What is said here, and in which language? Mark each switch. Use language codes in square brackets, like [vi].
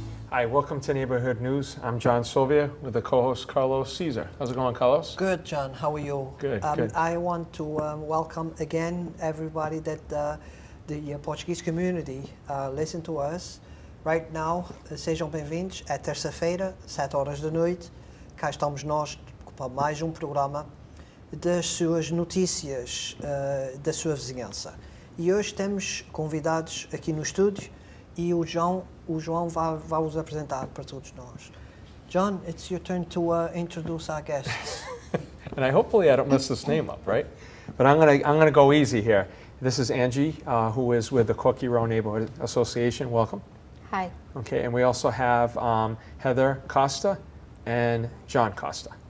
[en] Hi, welcome to Neighborhood News. I'm John Sylvia with the co-host Carlos Caesar. How's it going, Carlos? Good, John. How are you? Good, good. I want to welcome again everybody that the Portuguese community listen to us. Right now, [pt] sejam bem-vindos. É terça-feira, 7 horas da noite. Cá estamos nós para mais um programa das suas notícias da sua vizinhança. E hoje temos convidados aqui no estúdio e o João vai os apresentar para todos nós. [en] John, it's your turn to introduce our guests. And hopefully I don't mess this name up, right? But I'm gonna go easy here. This is Angie, who is with the Corky Row Neighborhood Association. Welcome. Hi. Okay, and we also have Heather Costa and John Costa.